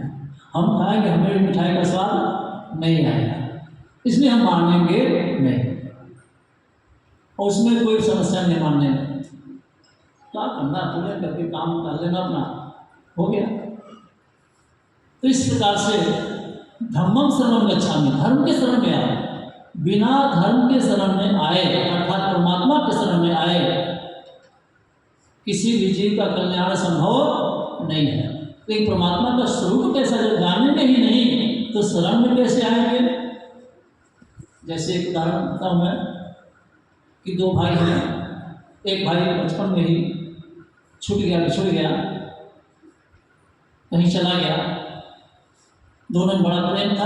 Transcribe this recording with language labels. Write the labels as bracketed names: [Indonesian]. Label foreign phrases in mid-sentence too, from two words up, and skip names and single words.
[Hindi] हम खाएंगे हमें भी मिठाई का स्वाद नहीं आएगा, इसलिए हम मानेंगे नहीं, और उसमें कोई समस्या नहीं मानने में। क्या करना, पूरे करके काम कर लेना अपना, हो गया। तो इस प्रकार से [Pali] धम्मम शरणं गच्छामि, [Hindi] धर्म के शरण में आए, बिना धर्म के शरण में आए अर्थात परमात्मा के शरण में आए किसी भी जीव का कल्याण संभव नहीं है। लेकिन परमात्मा का स्वरूप कैसा जब जानेंगे ही नहीं तो शरण में कैसे आएंगे? जैसे एक उदाहरण देता हूँ मैं कि 2 भाई हैं, एक भाई बचपन में ही छूट गया, बिछुड़ गया, कहीं चला गया, दोनों में बड़ा प्रेम था।